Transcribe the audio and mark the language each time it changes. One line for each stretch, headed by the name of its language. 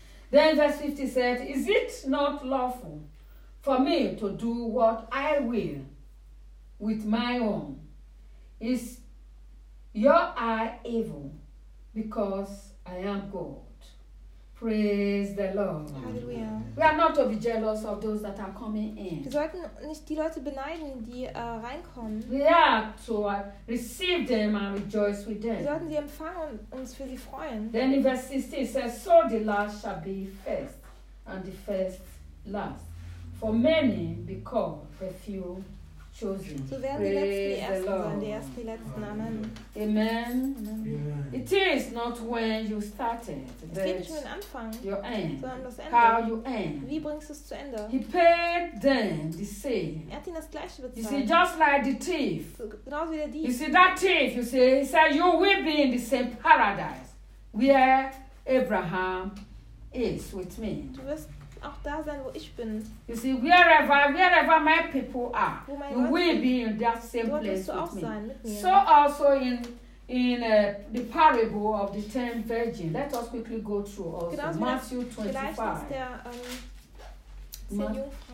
English: Then verse 50 said, is it not lawful for me to do what I will with my own? Is your eye evil because I am God? Praise the Lord. Hallelujah. We are not to be jealous of those that are coming in.
German: Wir sollten nicht die Leute beneiden, die reinkommen.
English: We are to receive them and rejoice with them.
German: Wir sollten sie empfangen und uns für sie freuen.
English: Then in verse 16 says, so the last shall be first, and the first last. For many be called, the few chosen.
German: So werden die letzten die ersten sein, die ersten die letzten.
English: Amen. Amen. Amen. It is not when you started.
German: Es geht nicht um den Anfang,
English: your end,
German: sondern das Ende.
English: How you end.
German: Wie bringst du es zu Ende?
English: He paid them the same.
German: Er hat ihnen das gleiche bezahlt.
English: You see, just like the thief.
German: So, genauso wie der Dieb.
English: You see, that thief, you see, he said, you will be in the same paradise where Abraham is with me.
German: Du wirst auch da sein, wo ich bin.
English: You see, wherever my people are, you will be in that same
German: dort
English: place
German: du auch
English: with me.
German: Sein, mit mir.
English: So also in the parable of the 10 virgins. Let us quickly go through also.
German: Genauso
English: Matthew
German: der, 25. Der,